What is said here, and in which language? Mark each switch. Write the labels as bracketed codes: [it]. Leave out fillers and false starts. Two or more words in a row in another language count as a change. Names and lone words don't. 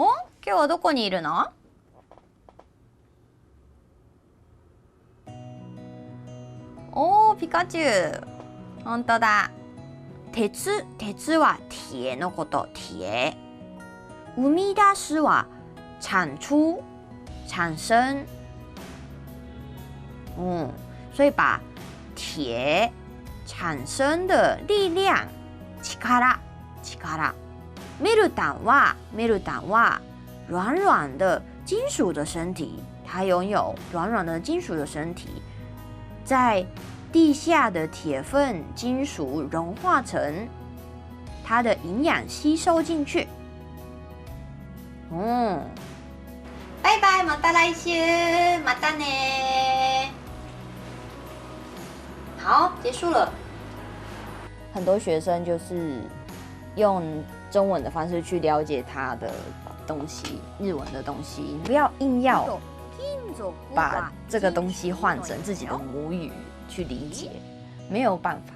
[ja] 今日はどこにいるの？おー、ピカチュウ。本当だ。鉄は铁のこと。铁。生み出すは产出。 [zh] 产生，所以把铁产生的力量，力， [ja] メルタ [zh] ンは软软的金属的身体，它拥有软软的金属的身体，在地下的铁分金属融化成它的营养吸收进去，拜拜， [ja] また来週，またね。 [zh] 好，结束了。很多学生就是用中文的方式去了解他的东西，日文的东西，你不要硬要把这个东西换成自己的母语去理解，没有办法。